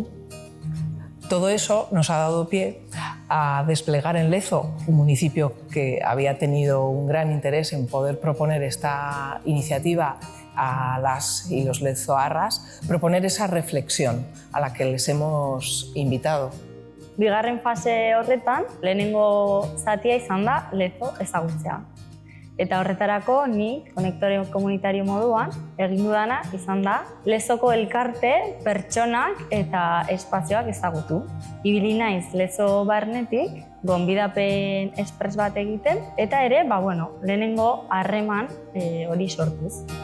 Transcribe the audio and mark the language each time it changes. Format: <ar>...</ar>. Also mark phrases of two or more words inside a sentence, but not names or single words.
<es>Todo eso nos ha dado pie a desplegar en Lezo, un municipio que había tenido un gran interés en poder proponer esta iniciativa a las y los lezoarras, proponer esa reflexión a la que les hemos invitado.</es> <eu>Bigarren fase horretan, lehenengo zatia izan da Lezo ezagutzea. Eta horretarako ni konektore komunitario moduan egin dudana izan da Lezoko elkarte, pertsonak eta espazioak ezagutu. Ibili naiz Lezo barnetik, gonbidapen espres bat egiten, eta ere, lehenengo harreman hori sortuz.</eu>